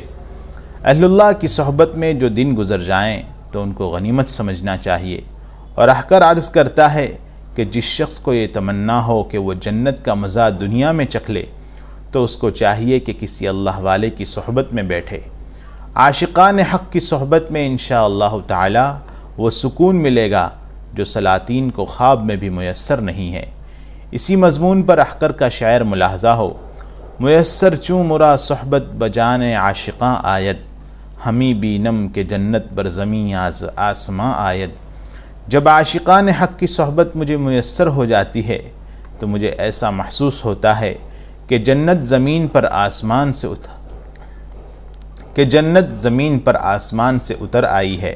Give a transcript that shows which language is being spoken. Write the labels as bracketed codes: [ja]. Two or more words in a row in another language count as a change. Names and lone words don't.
[ur] اہل اللہ کی صحبت میں جو دن گزر جائیں تو ان کو غنیمت سمجھنا چاہیے، اور احقر عرض کرتا ہے کہ جس شخص کو یہ تمنا ہو کہ وہ جنت کا مزہ دنیا میں چکھ لے تو اس کو چاہیے کہ کسی اللہ والے کی صحبت میں بیٹھے۔ عاشقان حق کی صحبت میں انشاءاللہ تعالی وہ سکون ملے گا جو سلاطین کو خواب میں بھی میسر نہیں ہے۔ اسی مضمون پر احقر کا شعر ملاحظہ ہو [fa] میسر چوں مرا صحبت بجان عاشقاں آید، ہمیں بینم کہ جنت بر زمیں آسماں آید۔ [ur] جب عاشقان حق کی صحبت مجھے میسر ہو جاتی ہے تو مجھے ایسا محسوس ہوتا ہے کہ جنت زمین پر آسمان سے اتر آئی ہے۔